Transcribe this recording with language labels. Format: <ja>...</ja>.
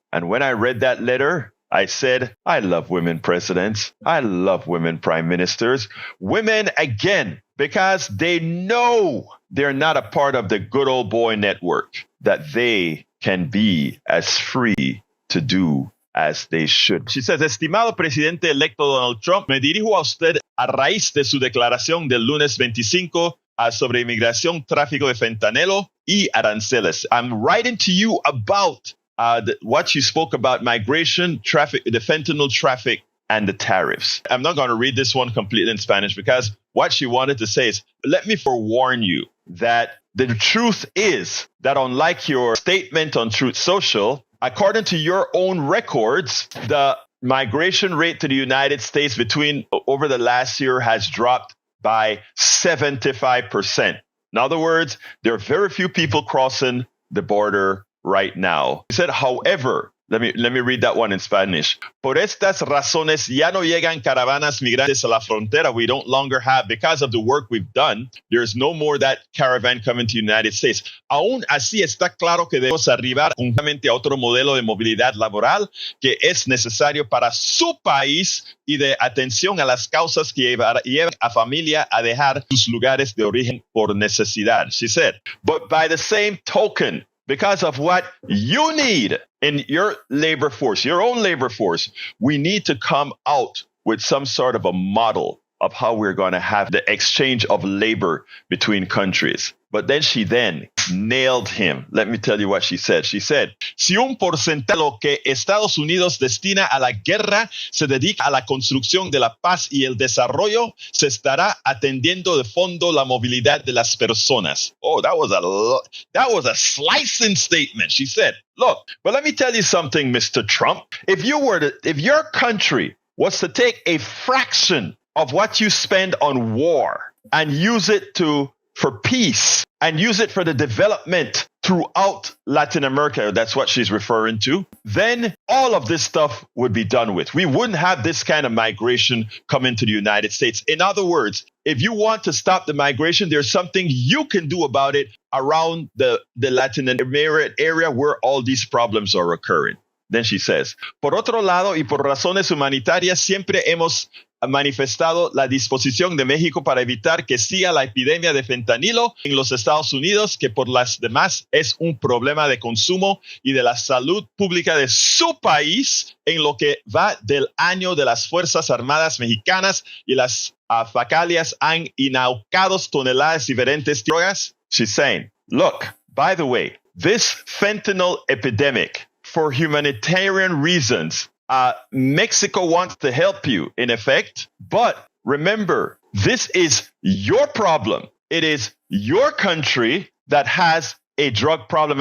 <en>And when I read that letter, I said, I love women presidents. I love women prime ministers. Women, again, because they know they're not a part of the good old boy network, that they can be as free to do as they should. She says,</en> <es>estimado presidente electo Donald Trump, me dirijo a usted a raíz de su declaración del lunes 25 sobre inmigración, tráfico de fentanilo y aranceles.</es> <en>I'm writing to you about what you spoke about migration, traffic, the fentanyl traffic, and the tariffs. I'm not going to read this one completely in Spanish because what she wanted to say is, let me forewarn you that the truth is that unlike your statement on Truth Social, according to your own records, the migration rate to the United States over the last year has dropped by 75%. In other words, there are very few people crossing the border right now. He said, however, let me read that one in Spanish.</en> <es>Por estas razones ya no llegan caravanas migrantes a la frontera.</es> <en>We don't longer have, because of the work we've done, there's no more that caravan coming to the United States.</en> <es>Aún así está claro que debemos arribar conjuntamente a otro modelo de movilidad laboral que es necesario para su país y de atención a las causas que llevan a familia a dejar sus lugares de origen por necesidad.</es> <en>She said, but by the same token, because of what you need in your labor force, your own labor force, we need to come out with some sort of a model of how we're going to have the exchange of labor between countries. But then she nailed him. Let me tell you what she said. She said,</en> <es>si un porcentaje de lo que Estados Unidos destina a la guerra se dedica a la construcción de la paz y el desarrollo, se estará atendiendo de fondo la movilidad de las personas.</es> <en>Oh, that was a slicing statement. She said, look, but let me tell you something, Mr. Trump. If your country was to take a fraction of what you spend on war and use it for peace and use it for the development throughout Latin America, that's what she's referring to, then all of this stuff would be done with. We wouldn't have this kind of migration come into the United States. In other words, if you want to stop the migration, there's something you can do about it around the Latin America area where all these problems are occurring. Then she says,</en> <es>por otro lado y por razones humanitarias, siempre hemos manifestado la disposición de México para evitar que siga la epidemia de fentanilo en los Estados Unidos, que por las demás es un problema de consumo y de la salud pública de su país en lo que va del año de las Fuerzas Armadas Mexicanas y las facalias han inaucado toneladas diferentes de drogas.</es> <en>She's saying, look, by the way, this fentanyl epidemic, for humanitarian reasons, Mexico wants to help you, in effect. But remember, this is your problem. It is your country that has a drug problem.</en>